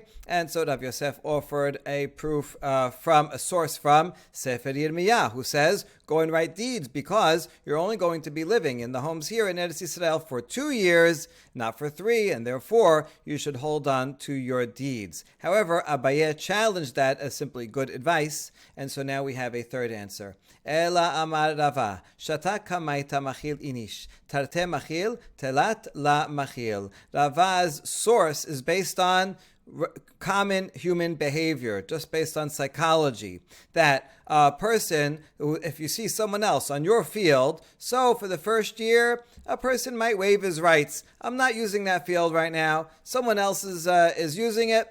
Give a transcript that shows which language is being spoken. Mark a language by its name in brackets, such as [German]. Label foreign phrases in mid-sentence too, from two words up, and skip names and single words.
[English] And so Rav Yosef offered a proof from a source from Sefer Yirmiyah, who says, go and write deeds, because you're only going to be living in the homes here in Eretz Yisrael for 2 years, not for 3, and therefore you should hold on to your deeds. However, Abaye challenged that as simply good advice, and so now we have a third answer. [Aramaic] אלא אמר רבא, שתא קמייתא מחיל איניש, תרתי מחיל, תלת לא מחיל. [English] Rava's source is based on common human behavior, just based on psychology, that a person, if you see someone else on your field, so for the first year, a person might waive his rights. I'm not using that field right now. Someone else is using it.